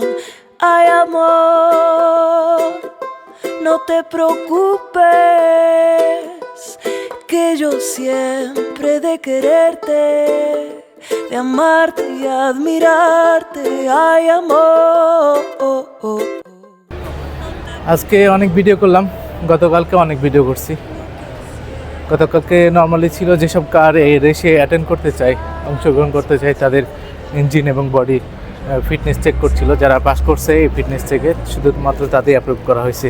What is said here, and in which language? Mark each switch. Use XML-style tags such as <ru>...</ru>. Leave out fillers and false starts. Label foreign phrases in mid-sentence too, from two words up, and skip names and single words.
<es>Ay, amor, no te preocupes, que yo siempre de quererte, de amarte y admirarte. Ay, amor.</es> <bn>আজকে অনেক ভিডিও করলাম, গতকালকে অনেক ভিডিও করছি। গতকালকে নর্মালি ছিল যেসব কার এই রেসে অ্যাটেন্ড করতে চায়, অংশগ্রহণ করতে চায়, তাদের ইঞ্জিন এবং</bn> <en>body fitness check</en> <bn>করছিল। যারা পাস করছে এই</bn> <en>fitness check</en> <bn>শুধুমাত্র তাদের অ্যাপ্রুভ করা হয়েছে।</bn>